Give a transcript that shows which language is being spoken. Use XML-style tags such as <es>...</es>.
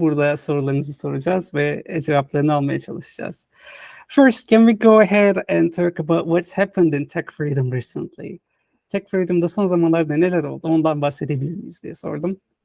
<tr>Burada sorularınızı soracağız ve cevaplarını almaya çalışacağız.</tr> <en>First, can we go ahead and talk about what's happened in Tech Freedom recently?</en> <tr>Tech Freedom'da son zamanlarda neler oldu? Ondan bahsedebilir miyiz diye sordum.</tr>